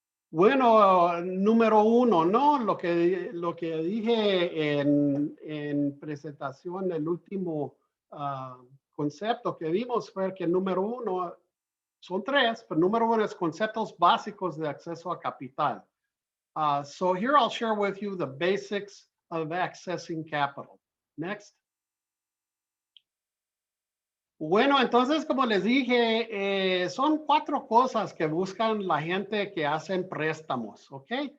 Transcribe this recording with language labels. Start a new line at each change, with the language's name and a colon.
Spanish: Bueno, número uno, ¿no? Lo que dije en presentación, el último concepto que vimos fue que número uno, son tres, pero número uno es conceptos básicos de acceso a capital.
English: So here I'll share with you the basics of accessing capital. Next.
Spanish: Bueno, entonces, como les dije, son cuatro cosas que buscan la gente que hacen préstamos, ¿ok?